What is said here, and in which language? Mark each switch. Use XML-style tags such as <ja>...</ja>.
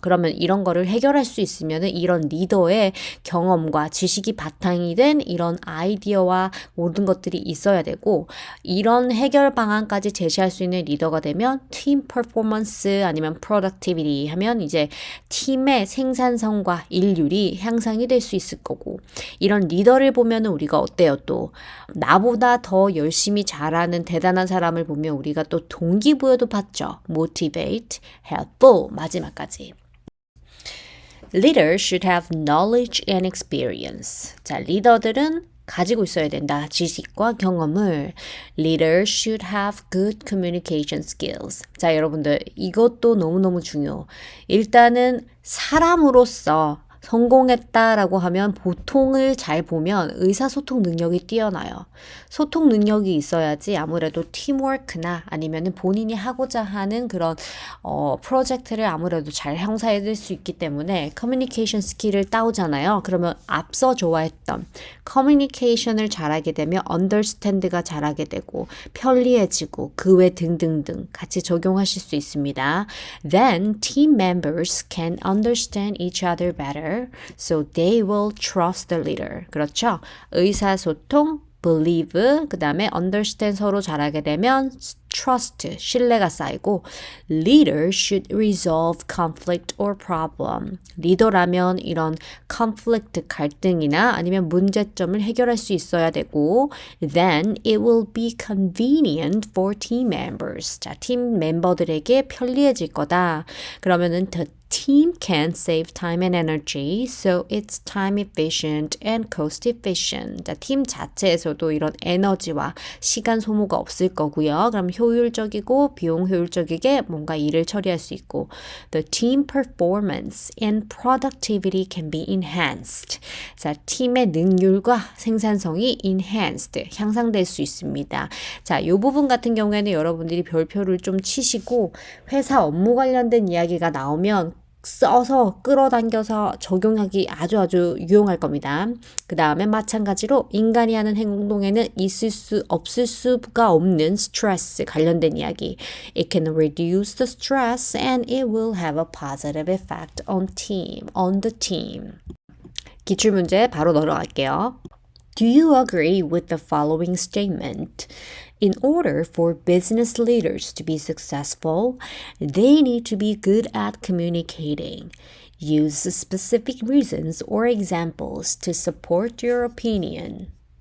<ko>그러면 이런 거를 해결할 수 있으면은 이런 리더의 경험과 지식이 바탕이 된 이런 아이디어와 모든 것들이 있어야 되고 이런 해결 방안까지 제시할 수 있는 리더가 되면 팀 퍼포먼스 performance 아니면 productivity 하면 이제 팀의 생산성과 일률이 향상이 될 수 있을 거고 이런 리더를 보면은 우리가 어때요? 또 나보다 더 열심히 잘하는 대단한 사람을 보면 우리가 또 동기부여도 받죠.</ko> <en>motivate, helpful</en> <ko>마지막까지.</ko> <en>Leaders should have knowledge and experience.</en> <ko>자, 리더들은 가지고 있어야 된다. 지식과 경험을. Leaders should have good communication skills. 자, 여러분들 이것도 너무너무 중요. 일단은 사람으로서 성공했다라고 하면 보통을 잘 보면 의사소통 능력이 뛰어나요. 소통 능력이 있어야지 아무래도 팀워크나 아니면은 본인이 하고자 하는 그런 프로젝트를 아무래도 잘 형사해낼 수 있기 때문에 커뮤니케이션 스킬을 따오잖아요. 그러면 앞서 좋아했던 커뮤니케이션을 잘하게 되면 understand가 잘하게 되고 편리해지고 그 외 등등등 같이 적용하실 수 있습니다.</ko> <en>Then team members can understand each other better. So they will trust the leader.</en> <ko>그렇죠? 의사소통,</ko> <en>believe,</en> <ko>그 다음에</ko> <en>understand</en> <ko>서로 잘하게 되면</ko> <en>trust,</en> <ko>신뢰가 쌓이고</ko> <en>leader should resolve conflict or problem.</en> <ko>리더라면 이런 conflict, 갈등이나 아니면 문제점을 해결할 수 있어야 되고</ko> <en>then it will be convenient for team members.</en> <ko>자, 팀 멤버들에게 편리해질 거다. 그러면은</ko> <en>the team can save time and energy, so it's time efficient and cost efficient.</en> <ko>자, 팀 자체에서도 이런 에너지와 시간 소모가 없을 거고요. 그럼 효율적이고 비용 효율적이게 뭔가 일을 처리할 수 있고</ko> <en>the team performance and productivity can be enhanced.</en> <ko>자, 팀의 능률과 생산성이 enhanced, 향상될 수 있습니다. 자, 이 부분 같은 경우에는 여러분들이 별표를 좀 치시고 회사 업무 관련된 이야기가 나오면 써서 끌어당겨서 적용하기 아주 유용할 겁니다. 그 다음에 마찬가지로 인간이 하는 행동에는 있을 수 없을 수가 없는 스트레스 관련된 이야기.</ko> <en>It can reduce the stress and it will have a positive effect on the team.</en> <ko>기출문제 바로 넘어갈게요.</ko> <en>Do you agree with the following statement? In order for business leaders to be successful, they need to be good at communicating. Use specific reasons or examples to support your opinion.</en>